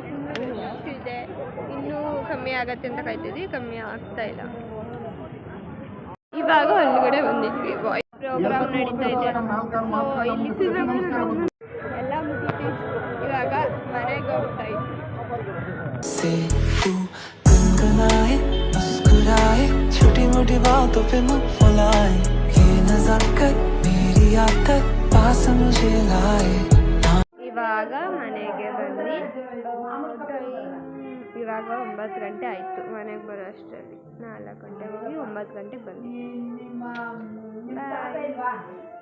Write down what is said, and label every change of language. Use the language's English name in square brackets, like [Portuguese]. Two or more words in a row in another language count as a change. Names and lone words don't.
[Kannada] ಇದೆ, ಇನ್ನೂ ಕಮ್ಮಿ ಆಗತ್ತೆ ಅಂತ ಕಾಯ್ತಿದ್ವಿ, ಕಮ್ಮಿ ಆಗ್ತಾ ಇಲ್ಲ. ಇವಾಗ ಒಳಗಡೆ ಬಂದಿದ್ವಿ. ಪ್ರೋಗ್ರಾಮ್ ನಡೀತಾ ಇದೆ. ಎಲ್ಲ ಮುಗಿತು. ಇವಾಗ ಮನೆಗೆ ಹೋಗ್ತಾ ಇದ್ವಿ. [Hindi] छोटी मोटी बातों पे मुँह फुलाए, ये नज़ाकत मेरी आदत पास मुझे लाए. [Kannada] ಇವಾಗ ಮನೆಗೆ ಬಂದು ಇವಾಗ 9 ಗಂಟೆ ಆಯಿತು. ಮನೆಗೆ ಬರೋ ಅಷ್ಟರಲ್ಲಿ 4 ಗಂಟೆಗೆ ಹೋಗಿ 9 ಗಂಟೆಗೆ ಬಂದ್ವಿ. ಬಾಯ್.